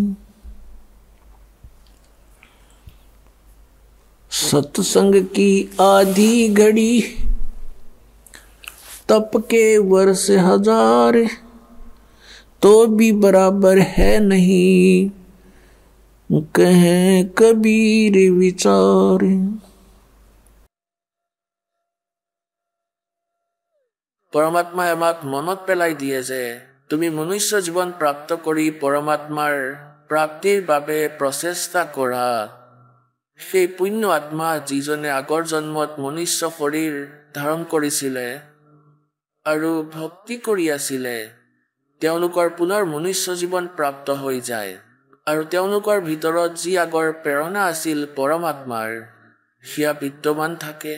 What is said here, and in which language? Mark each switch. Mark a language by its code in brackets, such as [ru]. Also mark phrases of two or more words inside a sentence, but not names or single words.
[hi] सत्संग की आधी घड़ी, तप के वर्ष 1000, तो भी बराबर है नहीं, कहें कबीर विचार। [as] পৰমাত্মাই আমাক মনত পেলাই দিয়ে যে তুমি মনুষ্য জীৱন প্ৰাপ্ত কৰি পৰমাত্মাৰ প্ৰাপ্তিৰ বাবে প্ৰচেষ্টা কৰা। সেই পুণ্য আত্মা যিজনে আগৰ জন্মত মনুষ্য শৰীৰ ধাৰণ কৰিছিলে আৰু ভক্তি কৰি আছিলে, তেওঁলোকৰ পুনৰ মনুষ্য জীৱন প্ৰাপ্ত হৈ যায়, আৰু তেওঁলোকৰ ভিতৰত যি আগৰ প্ৰেৰণা আছিল পৰমাত্মাৰ সেয়া বিদ্যমান থাকে।